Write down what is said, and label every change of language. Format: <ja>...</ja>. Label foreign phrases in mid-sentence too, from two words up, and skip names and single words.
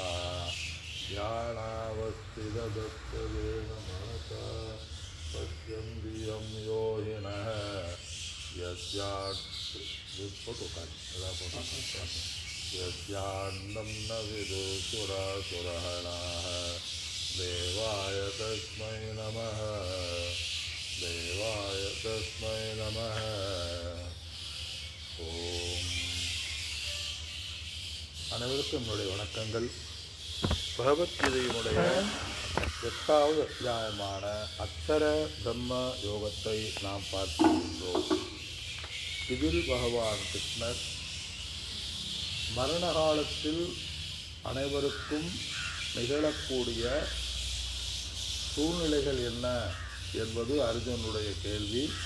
<sa>ध्यानावस्थितदत्तवेन मनसा पश्यन्ति यं योगिनः यस्यान्नं न विदुसुरासुरहणाः देवाय तस्मै नमः देवाय तस्मै नमः ஓம்.</sa> <ta>அனைவருக்கும் என்னுடைய வணக்கங்கள். பகவத்கீதையினுடைய 8வது அத்தியாயமான அக்ஷர பிரம்ம யோகத்தை நாம் பார்க்கின்றோம். இதில் பகவான் கிருஷ்ணர் மரண காலத்தில் அனைவருக்கும் நிகழக்கூடிய சூழ்நிலைகள் என்ன என்பது அர்ஜுனுடைய கேள்வி.</ta>